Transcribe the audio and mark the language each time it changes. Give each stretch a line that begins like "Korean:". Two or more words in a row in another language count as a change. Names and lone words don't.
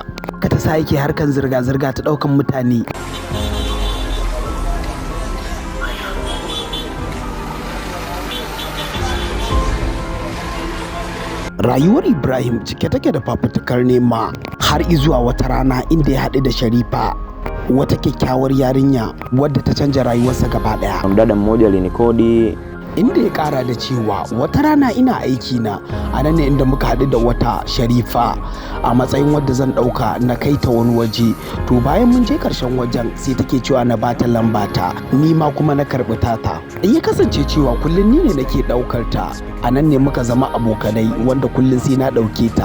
Hausa: Ka ta sa yake harkan zirga-zirga ta ɗaukan mutane. Rayuwar Ibrahim cike take da fafutukar nema har izuwa wata rana inda ya haɗu da Sharifa, wata kyakkyawar yarinya wadda ta canja rayuwarsa gaba daya.
Swahili: Mdada mmoja alinikodi,
Hausa: inda ya kara da cewa wata rana ina aiki na a nan ne inda muka haɗu da wata Sharifa a matsayin wadda zan ɗauka na kai ta wani waje. To bayan mun je karshen wajen sai take cewa na bata lambata, ni ma kuma na karɓi tata. In ya kasance cewa kullum ni ne nake ɗaukar ta, a nan ne muka zama abokanai wanda kullum sai na ɗauke ta.